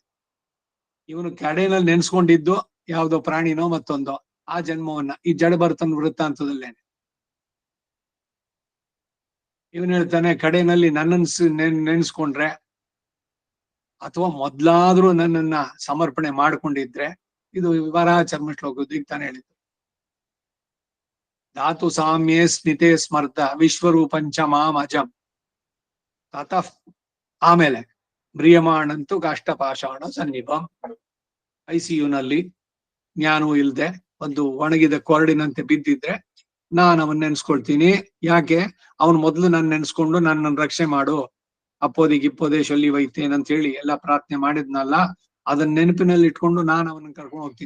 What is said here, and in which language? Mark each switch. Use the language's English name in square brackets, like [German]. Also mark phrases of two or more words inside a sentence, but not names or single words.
[Kannada] ಇವನು ಕಡೆಯಲ್ಲಿ ನೆನ್ಸ್ಕೊಂಡಿದ್ದು ಯಾವ್ದೋ ಪ್ರಾಣಿನೋ ಮತ್ತೊಂದೋ ಆ ಜನ್ಮವನ್ನ ಈ ಜಡಭರತನ ವೃತ್ತಾಂತದಲ್ಲೇನೆ ಇವನ್ ಹೇಳ್ತಾನೆ, ಕಡೆಯಲ್ಲಿ ನನ್ನನ್ನು ನೆನ್ಸ್ಕೊಂಡ್ರೆ ಅಥವಾ ಮೊದ್ಲಾದ್ರೂ ನನ್ನನ್ನ ಸಮರ್ಪಣೆ ಮಾಡ್ಕೊಂಡಿದ್ರೆ, ಇದು ವರಾಹ ಚರ್ಮ ಶ್ಲೋಕದ್ದು. ಈಗ ತಾನೇ ಹೇಳಿದ್ದು, [Sanskrit] ಧಾತು ಸಾಮ್ಯೇ ಸ್ನಿತೆ ಸ್ಮರ್ಧ ವಿಶ್ವರೂಪಂಚ ಮಾಂ ಅಜಂ ತತಃ. ಆಮೇಲೆ ಮ್ರಿಯಮಾಣಂತೂ ಕಾಷ್ಟಪಾಷಾಣ ಸನ್ನಿಭಂ. [Kannada] ICU-ನಲ್ಲಿ ಜ್ಞಾನವೂ ಇಲ್ದೆ ಒಂದು ಒಣಗಿದ ಕೊರಡಿನಂತೆ ಬಿದ್ದಿದ್ರೆ ನಾನು ಅವನ್ ನೆನ್ಸ್ಕೊಳ್ತೀನಿ. ಯಾಕೆ? ಅವನು ಮೊದ್ಲು ನಾನು ನೆನ್ಸ್ಕೊಂಡು ನನ್ನನ್ನು ರಕ್ಷಣೆ ಮಾಡು, [Tamil] அப்போதைக்கிப்போதே சொல்லி வைத்தேன் [Kannada] ಅಂತ ಹೇಳಿ ಎಲ್ಲ ಪ್ರಾರ್ಥನೆ ಮಾಡಿದ್ನಲ್ಲ, ಅದನ್ನ ನೆನಪಿನಲ್ಲಿ ಇಟ್ಕೊಂಡು ನಾನು ಅವನನ್ನ ಕರ್ಕೊಂಡು ಹೋಗ್ತೀನಿ.